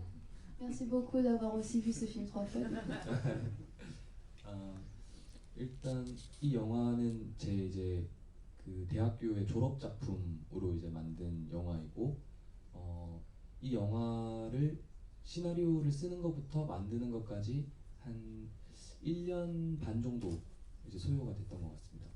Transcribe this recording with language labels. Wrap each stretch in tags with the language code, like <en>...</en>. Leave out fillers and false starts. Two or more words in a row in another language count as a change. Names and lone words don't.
<fr>Merci beaucoup d'avoir aussi vu ce film 3 fois.</fr> <ko>일단 이 영화는 제 이제 그 대학교의 졸업 작품으로 이제 만든 영화이고, 이 영화를 시나리오를 쓰는 것부터 만드는 것까지 한 1년 반 정도 이제 소요가 됐던 것 같습니다.</ko>